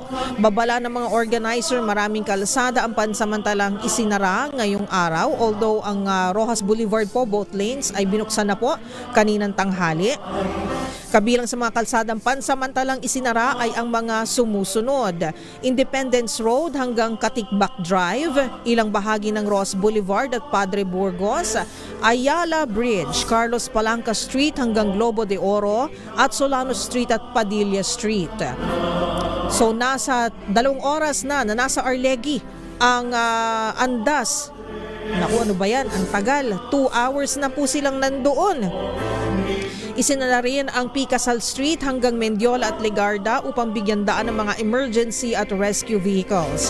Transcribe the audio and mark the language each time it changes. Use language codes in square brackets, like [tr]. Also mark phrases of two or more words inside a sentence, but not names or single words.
[tl] Babala ng mga organizer, maraming kalsada ang pansamantalang isinara ngayong araw, although ang Rojas Boulevard po, [en] both lanes, [tl] ay binuksan na po kaninang tanghali. Kabilang sa mga kalsadang pansamantalang isinara ay ang mga sumusunod: Independence Road hanggang Katikbak Drive, ilang bahagi ng Ross Boulevard at Padre Burgos, Ayala Bridge, Carlos Palanca Street hanggang Globo de Oro at Solano Street at Padilla Street. So nasa 2 oras na nasa Arlegui ang andas. Naku, ano ba yan? Ang tagal. 2 hours na po silang nandoon. Isinala rin ang Picasal Street hanggang Mendiola at Legarda upang bigyan daan ng mga emergency at [en] rescue vehicles.